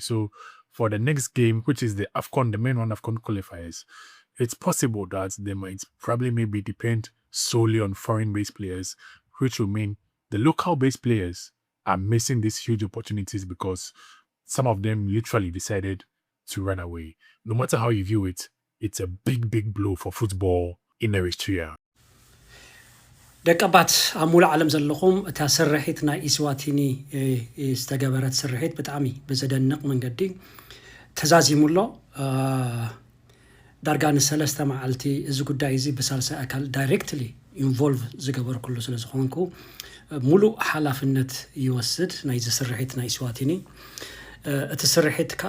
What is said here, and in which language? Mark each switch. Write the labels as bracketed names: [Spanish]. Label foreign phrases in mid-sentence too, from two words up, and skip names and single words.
[English] So for the next game, which is the AFCON, the main round AFCON qualifiers, it's possible that they might maybe depend solely on foreign-based players, which will mean the local-based players are missing these huge opportunities because some of them literally decided to run away. No matter how you view it, it's a big blow for football in Eritrea. [Tigrinya] ደቀባት አሙላ ዓለም ዘለኹም እታ ስርሒት ናይ ኢስዋቲኒ ዝተገበረት ስርሒት ብጣዕሚ በዘደንቕ መንገዲ ተዛዚሙሎ ዳርጋ ንሰለስተ መዓልቲ እዚ ጉዳይ እዚ በሳልሳይ አካል [English] directly involve [Tigrinya] ዝገበር ኩሉ ስለ ዝኾንኩ ሙሉእ ሓላፍነት ይወስድ ናይ ስርሒት ናይ ኢስዋቲኒ እቲ ስርሒት ከዓ